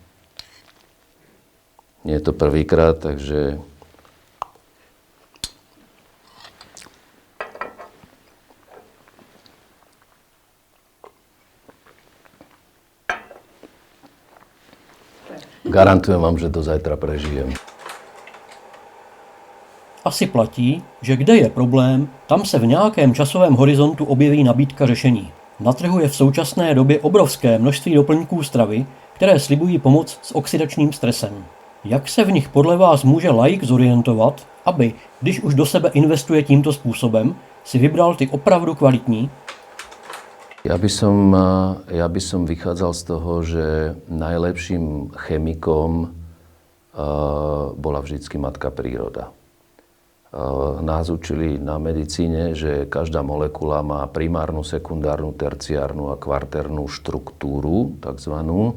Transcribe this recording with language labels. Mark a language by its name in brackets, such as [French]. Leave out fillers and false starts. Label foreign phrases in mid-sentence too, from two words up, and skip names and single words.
[Slovak] Nie je to prvýkrát, takže garantujem vám, že do zajtra prežijem. [Czech] Asi platí, že kde je problém, tam se v nějakém časovém horizontu objeví nabídka řešení. Na trhu je v současné době obrovské množství doplňků stravy, které slibují pomoc s oxidačním stresem. Jak se v nich podle vás může laik zorientovat, aby, když už do sebe investuje tímto způsobem, si vybral ty opravdu kvalitní? [Slovak] Ja by som vychádzal z toho, že najlepším chemikom bola vždycky matka príroda. Nás učili na medicíne, že každá molekula má primárnu, sekundárnu, terciárnu a kvartérnu štruktúru, takzvanú.